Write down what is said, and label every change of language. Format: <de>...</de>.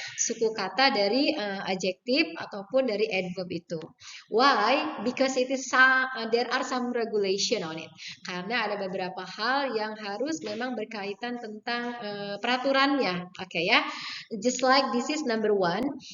<id>Suku kata dari adjective ataupun dari adverb itu.</id> <en>Why? Because there are some regulation on it.</en> <id>Karena ada beberapa hal yang harus memang berkaitan tentang peraturannya. Oke ya.</id> <en>Just like this is number 1.</en>